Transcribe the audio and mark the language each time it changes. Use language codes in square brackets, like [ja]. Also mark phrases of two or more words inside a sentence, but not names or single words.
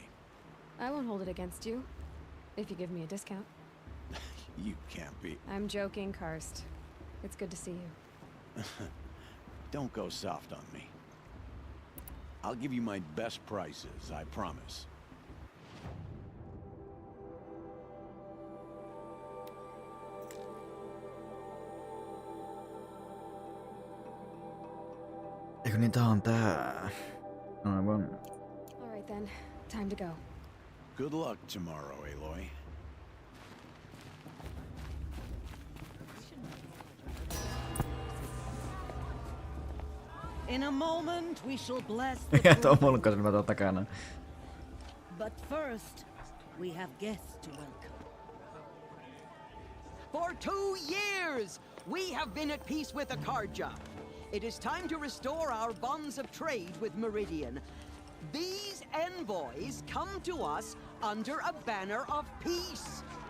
[en] I won't hold it against you. If you give me a discount. You can't be. I'm joking, Karst. It's good to see you. Don't go soft on me. I'll give you my best prices, I promise. [fi] Eikö niin tää on tää? Aivan. [en] Alright then, time to go. Good luck tomorrow, Aloy. In a moment, we shall bless [fi] Mikä [en] the [fi] tuo mulkka silmä tuo takana? [en] But first, we have guests to welcome. For 2 years, we have been at peace with Akarja. It is time to restore our bonds of trade with Meridian. These envoys come to us under a banner of peace.